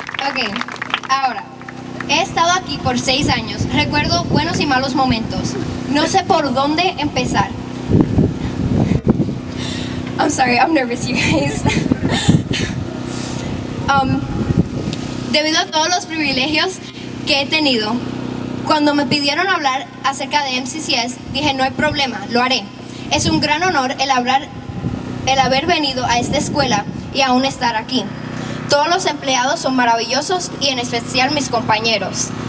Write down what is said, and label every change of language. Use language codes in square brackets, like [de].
[es] Ok, ahora, he estado aquí por 6 años. Recuerdo buenos y malos momentos. No sé por dónde empezar. [en] I'm sorry, I'm nervous, you guys. [es] Debido a todos los privilegios que he tenido, cuando me pidieron hablar acerca de MCCS, dije no hay problema, lo haré. Es un gran honor el haber venido a esta escuela y aún estar aquí. Todos los empleados son maravillosos y en especial mis compañeros.